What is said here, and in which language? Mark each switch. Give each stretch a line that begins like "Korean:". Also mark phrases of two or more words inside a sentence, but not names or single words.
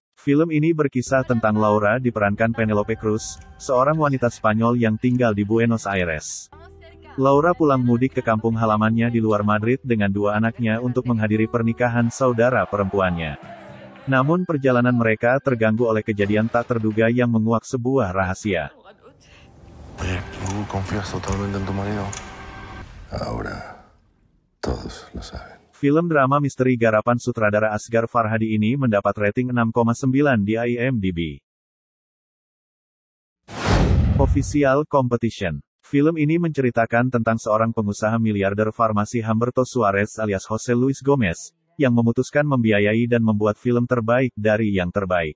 Indonesian: Film ini berkisah tentang Laura diperankan Penelope Cruz, seorang wanita Spanyol yang tinggal di Buenos Aires. Laura pulang mudik ke kampung halamannya di luar Madrid dengan dua anaknya untuk menghadiri pernikahan saudara perempuannya. Namun perjalanan mereka terganggu oleh kejadian tak terduga yang menguak sebuah rahasia.
Spanish: Oye, ¿tú confías totalmente en tu marido? Ahora, todos lo saben.
Indonesian: Film drama misteri garapan sutradara Asghar Farhadi ini mendapat rating 6,9 di IMDb. Official Competition. Film ini menceritakan tentang seorang pengusaha miliarder farmasi Humberto Suarez alias Jose Luis Gomez, yang memutuskan membiayai dan membuat film terbaik dari yang terbaik.